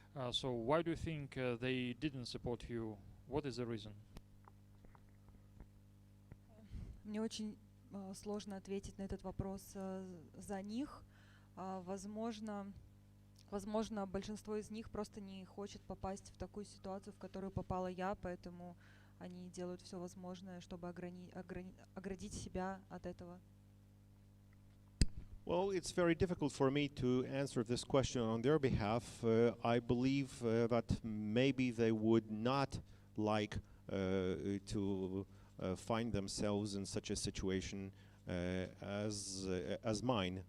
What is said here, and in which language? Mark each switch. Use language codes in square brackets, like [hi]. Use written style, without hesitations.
[en] So why do you think they didn't support you? What is the reason? [ru] Мне очень сложно ответить на этот вопрос за них. Возможно, большинство из них просто не хочет попасть в такую ситуацию, в которую попала я, поэтому они делают все возможное, чтобы оградить себя от этого. [en] Well, it's very difficult for me to answer this question on their behalf. I believe that maybe they would not like to find themselves in such a situation as mine.